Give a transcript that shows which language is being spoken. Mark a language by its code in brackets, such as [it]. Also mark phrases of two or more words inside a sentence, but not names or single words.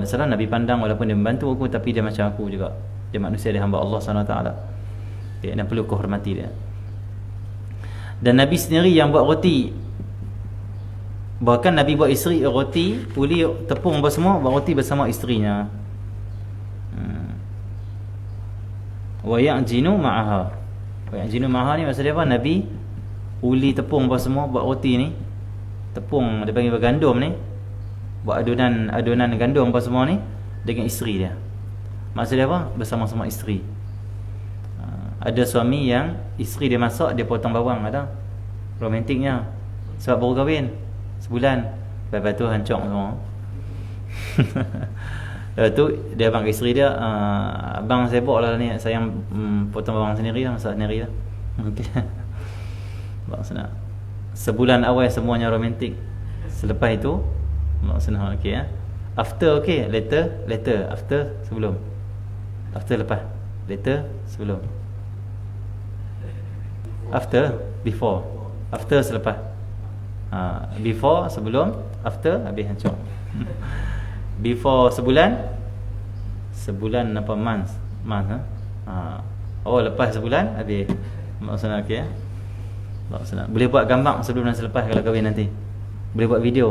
[ms] Nabi pandang walaupun dia membantu aku, tapi dia macam aku juga. Dia manusia, dia hamba Allah SWT. Okay, dan perlu kau hormati dia. Dan Nabi sendiri yang buat roti. Bahkan Nabi buat isteri roti, uli tepung apa semua, buat roti bersama isterinya. [ar] وَيَعْجِنُ مَعَهَا. وَيَعْجِنُ مَعَهَا [ms] ni maksudnya apa? Nabi uli tepung apa semua buat roti ni. Tepung dia panggil gandum ni. Buat adunan gandum apa semua ni dengan isteri dia. Maksudnya apa? Bersama-sama isteri. Ada suami yang isteri dia masak, dia potong bawang, ada. Romantiknya. Sebab baru kahwin sebulan, lepas tu hancur semua. Lepas tu dia abang ke isteri dia, abang sibuk lah ni, sayang potong bawang sendiri lah, masak sendiri lah. Okay. Abang senang. Sebulan awal semuanya romantik. Selepas itu abang senang, okay ya. [en] After okay, later, after sebelum. After lepas, later sebelum. After, before. After selepas. [ms] Before sebelum, after habis hancur. Before sebulan apa month oh lepas sebulan habis. Maksudnya okey ya. Maksudnya boleh buat gambar sebelum dan selepas kalau kahwin nanti. Boleh buat video.